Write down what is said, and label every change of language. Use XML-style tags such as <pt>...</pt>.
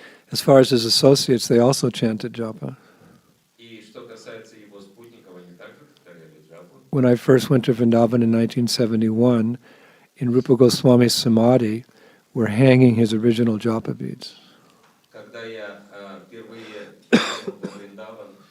<en>As far as his associates, they also chanted japa.</en> <ru>И что касается его спутников, они также повторяли джапу.</ru> <en>When I first went to Vrindavan in 1971, in Rupa Goswami's Samadhi, we're hanging his original japa beads.</en> <ru>Когда я впервые приехал во Вриндаван,</ru>